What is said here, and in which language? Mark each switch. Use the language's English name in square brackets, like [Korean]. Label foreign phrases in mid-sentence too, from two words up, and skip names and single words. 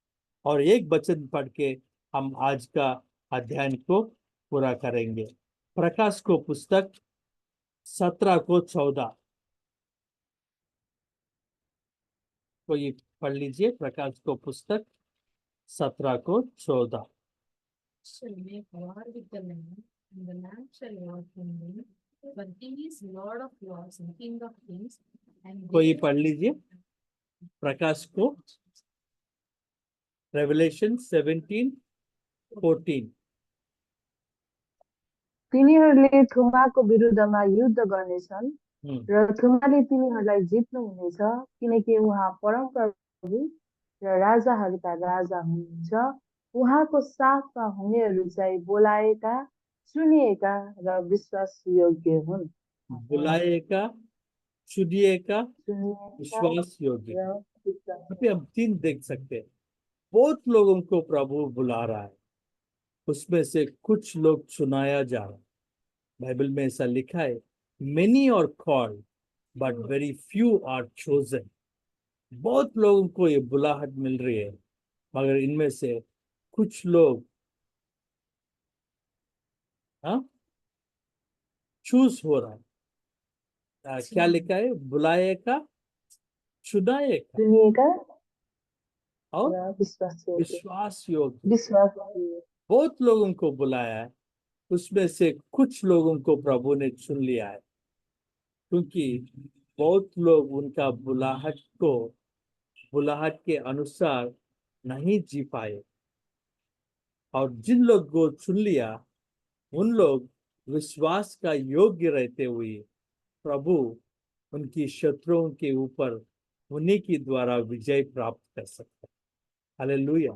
[Hindi] और एक वचन पढ़ के हम आज का अध्ययन को पूरा करेंगे। प्रकाश को पुस्तक 17-14 कोई पढ़ लीजिए। प्रकाश को पुस्तक 17-14। [English] Shall make war with the Lamb, and the Lamb shall war from him, for he is Lord of lords and King of kings, and [Hindi] कोई [English] there [Hindi] पढ़ लीजिए प्रकाश को, रेवलेशन 17:14। [Nepali] तिनीहरूले थोमाको विरुद्धमा युद्ध गर्नेछन् र थोमाले तिनीहरूलाई जित्नुहुनेछ, किनकि उहाँ परमप्रभु र राजाहरूका राजा हुनुहुन्छ। उहाँको साथमा हुनेहरू चाहिँ बोलाएका, चुनिएका र विश्वासयोग्य हुन्। [Hindi] बुलाएगा, चुनिएगा, [Nepali] चुनिएका विश्वास योग्य। र विश्वास। [Hindi] यहाँ पे हम 3 देख सकते हैं। बहुत लोगों को प्रभु बुला रहा है, उसमें से कुछ लोग चुनाया जा रहा है। बाइबल में ऐसा लिखा है, [English] Many are called but very few are chosen. [Hindi] बहुत लोगों को ये बुलाहट मिल रही है, मगर इनमें से कुछ लोग चूज हो रहा है। क्या लिखा है? बुलाएगा, चुनाएगा [Nepali] चुनिएका [Hindi] और [Nepali] र विश्वासयोग्य। विश्वास योग्य। विश्वासयोग्य। [Hindi] बहुत लोगों को बुलाया है, उसमें से कुछ लोगों को प्रभु ने चुन लिया है, क्योंकि बहुत लोग उनका बुलाहट के अनुसार नहीं जी पाए। और जिन लोग को चुन लिया उन लोग विश्वास का योग्य रहते हुए प्रभु उनकी शत्रुओं के ऊपर उन्हीं के द्वारा विजय प्राप्त कर सकता है।